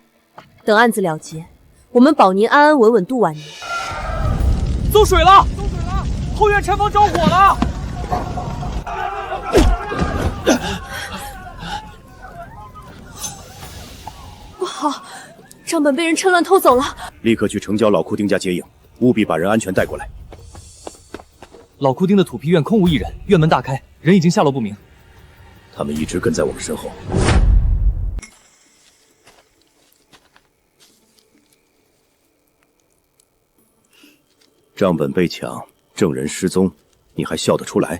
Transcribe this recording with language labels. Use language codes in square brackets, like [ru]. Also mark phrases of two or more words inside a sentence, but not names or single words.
[zh] 等案子了結，我們保您安安穩穩度晚年。餿水了！後院柴房着火了！不好，账本被人趁亂偷走了。立刻去城郊老庫丁家接應，務必把人安全帶過來。老庫丁的土坯院空無一人，院門大開，人已經下落不明。他們一直跟在我們身後。賬本被搶，證人失蹤，你還笑得出來？